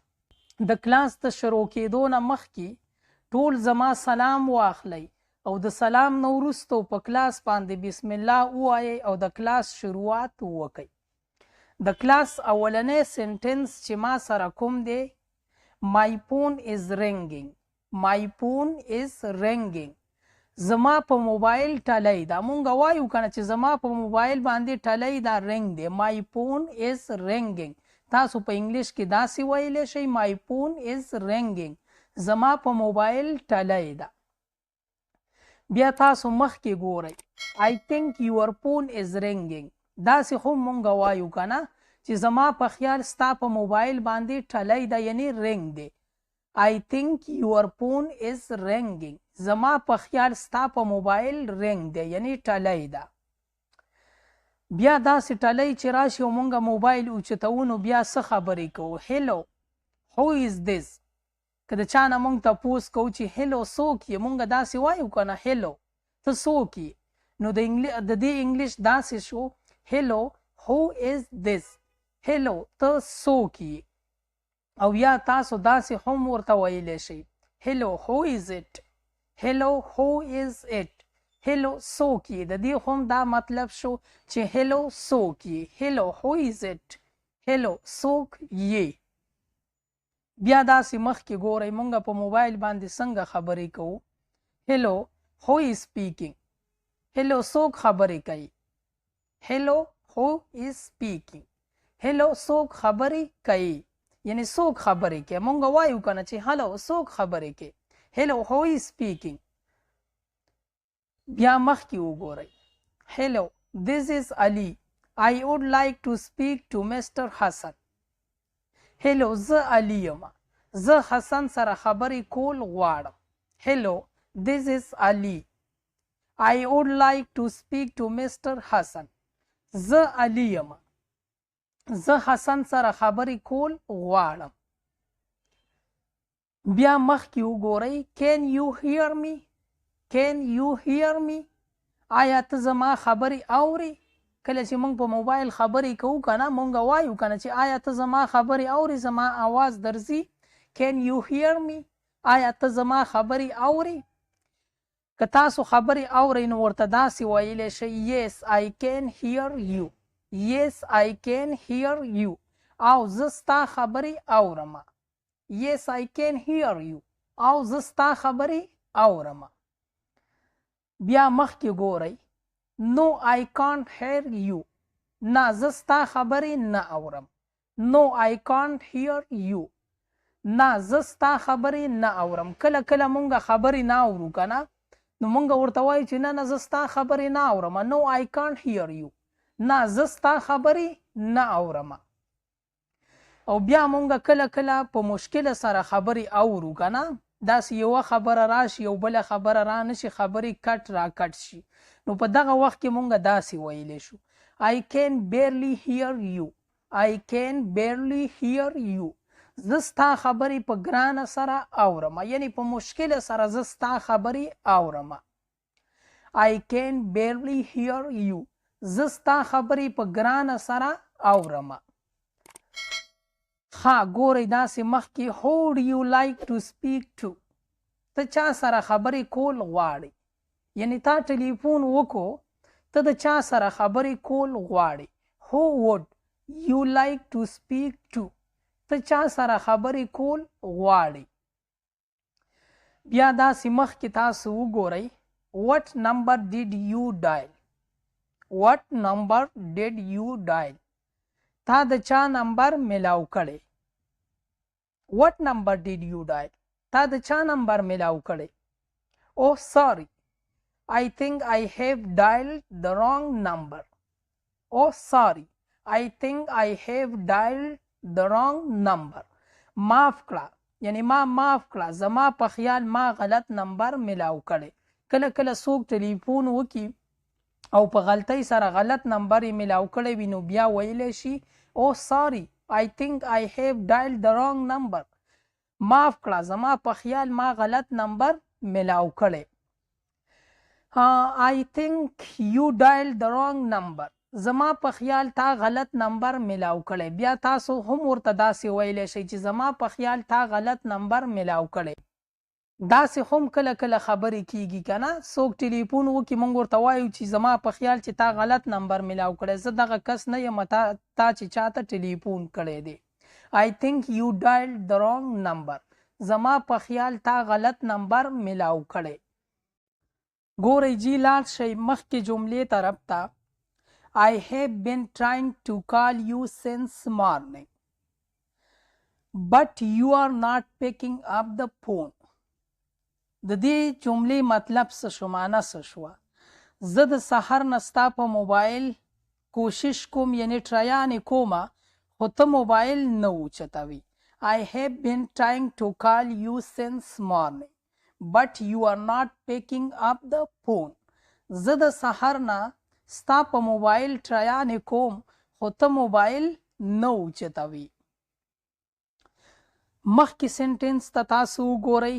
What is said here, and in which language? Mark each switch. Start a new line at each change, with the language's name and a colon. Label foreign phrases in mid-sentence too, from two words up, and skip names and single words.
Pashto: د کلاس د شروع کېدو نه مخکې ټول زما سلام واخلئ او د سلام نه وروسته په کلاس باندې بسم الله ووایئ او د کلاس شروعات وکئ. د کلاس اولنی سنټنس چې ما سره کوم دی،
English: My phone is ringing. My phone is ringing.
Pashto: زما په موبایل ټلی دا. مونږ وایو کنه چې زما په موبایل باندې ټلی دا رنګ دی.
English: My phone is ringing.
Pashto: تاسو په انګلیش کې داسې ویلی شئ
English: My phone is ringing.
Pashto: زما په موبایل ټلی ده. بیا تاسو مخکې ګورئ
English: I think your phone is ringing.
Pashto: داسې خو مونږ وایو کنه چې زما په خیال ستا په موبایل باندې ټلی ده، یعنی رنګ دی.
English: I think your phone is ringing.
Pashto: زما په خیال ستا په موبایل رنګ دی، یعنی ټلی ده. بیا داسې ټلی چې راشي او مونږ موبایل اوچتو نو بیا څه خبرې کوو؟
English: Hello, who is this?
Pashto: که د چا نه مونږ تپوس کوو چې هیلو څوک یې، مونږ داسې وایو که نه هیلو ته څوک یې. نو د دې انګلیش داسې شو
English: hello who is this.
Pashto: هیلو ته څوک یې. او یا تاسو داسې هم ورته ویلی شئ
English: hello who is it. هیلو who is it.
Pashto: هیلو څوک یې. د دې هم دا مطلب شو چې هیلو څوک یې.
English: هیلو who is it.
Pashto: هیلو څوک یې. بیا داسې مخکې ګورئ مونږ په موبایل باندې څنګه خبرې کوو.
English: هیلو who is speaking.
Pashto: هیلو څوک خبرې کوي.
English: هیلو who is speaking.
Pashto: هیلو څوک خبرې کوي، یعنی څوک خبرې کوي. مونږ وایو کنه چې هلو څوک خبرې کوي.
English: هیلو who is speaking.
Pashto: بیا مخکې وګورئ
English: هیلو this is Ali. I would like to speak to Mr. Hassan.
Pashto: هیلو زه علي یم، زه حسن سره خبرې کول غواړم.
English: هیلو this is Ali. I would like to speak to Mr. Hassan.
Pashto: زه علي یم، زه حسن سره خبرې کول غواړم. بیا مخکې وګورئ
English: Can you hear me. Can you hear me.
Pashto: آیا ته زما خبرې اورې؟ کله چې مونږ په موبایل خبرې کوو که نه مونږ وایو که نه چې آیا ته زما خبرې اورې، زما آواز درځي. Can you hear me. آیا ته زما خبرې اورې. که تاسو خبرې اورئ نو ورته داسې ویلی شئ
English: Yes I can hear you. Yes I can hear you.
Pashto: او زه ستا خبرې اورم.
English: Yes I can hear you.
Pashto: او زه ستا خبرې اورم. بیا مخکې ګورئ
English: No I can't hear you.
Pashto: نه زه ستا خبرې نه اورم.
English: No I can't hear you.
Pashto: نه زه ستا خبرې نه اورم. کله کله مونږ خبرې نه اورو که نه نو مونږ ورته وایو چې نه زه ستا خبرې نه اورم.
English: No I can't hear you.
Pashto: نه زه ستا خبرې نه اورم. او بیا مونږ کله کله په مشکل سره خبرې اورو که نه، داسې یوه خبره راشي یو بله خبره را نشي، خبرې کټ را کټ شي، نو په دغه وخت کې مونږ داسې ویلی شو
English: I can barely hear you. I can barely hear you.
Pashto: زه ستا خبرې په ګرانه سره اورم، یعنی په مشکل سره زه ستا خبرې اورم.
English: I can barely hear you.
Pashto: زه ستا خبرې په ګرانه سره اورم. ها ګورئ داسې مخکې
English: Who do you like to speak to.
Pashto: ته چا سره خبرې کول غواړې، یعنی تا ټلیفون وکړو ته د چا سره خبرې کول غواړې.
English: Who would you like to speak to.
Pashto: ته چا سره خبرې کول غواړې. بیا داسې مخکې تاسو وګورئ
English: What number did you dial. What number did you dial.
Pashto: تا د چا نمبر ملاو کړی.
English: What number did you dial.
Pashto: تا د چا نمبر ملاو کړی؟
English: oh sorry I think I have dialed the wrong number. Oh sorry, I think I have dialed the wrong number.
Pashto: معاف کړه یعنی ما معاف کړه زما په خیال ما غلط نمبر ملاو کړی. کله کله څوک ټلیفون وکي او په غلطۍ سره غلط نمبر یې ملاو کړی وي نو بیا ویلی شي
English: oh sorry I think I have dialed the wrong number.
Pashto: معاف کړه زما په خیال ما غلط نمبر ملاو کړی.
English: I think you dialed the wrong number.
Pashto: زما په خیال تا غلط نمبر ملاو کړی. بیا تاسو هم ورته داسې ویلی شئ چې زما په خیال تا غلط نمبر ملاو کړی. داسې هم کله کله خبرې کیږي که نه، څوک ټلیفون وکړي موږ ورته وایو چې زما په خیال چې تا غلط نمبر ملاو کړی، زه دغه کس نه یم تا چې چاته ټلیفون کړی دی. I think you dialed the wrong number. زما په خیال تا غلط نمبر ملاو کړی. ګورئ جی لاړ شئ مخکې جملې طرف ته.
English: I have been trying to call you since morning but you are not picking up the phone.
Pashto: د دې جملې مطلب څه شو، معنا څه شوه؟ زه د سحر نه ستا په موبایل کوشش کوم یعنی ټرایانې کومه خو ته موبایل نه اوچتوي.
English: I have been trying to call you since morning but you are not picking up the phone.
Pashto: زه د سحر نه ستا په موبایل ټرایانې کوم خو ته موبایل نه اوچتوي. مخکې سنټنس ته تاسو وګورئ.